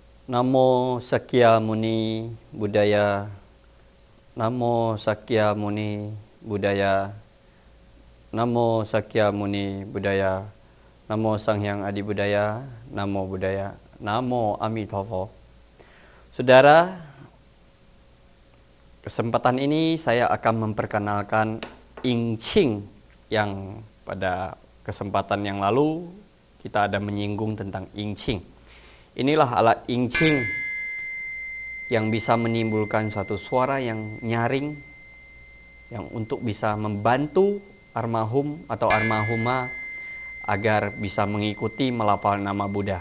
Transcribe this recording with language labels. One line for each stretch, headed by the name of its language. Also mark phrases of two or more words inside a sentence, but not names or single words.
Pali: Namo Sakya Muni Buddhaya. Namo Sakya Muni Buddhaya. Namo Sakya Muni Buddhaya. Namo Sang Hyang Adi Buddhaya. Namo Buddhaya. Namo Amitabha.
Indonesian: Saudara, kesempatan ini saya akan memperkenalkan I Ching yang pada kesempatan yang lalu kita ada menyinggung tentang I Ching. Inilah alat I Ching yang bisa menimbulkan suatu suara yang nyaring yang untuk bisa membantu almarhum atau almarhumah agar bisa mengikuti melafal nama Buddha.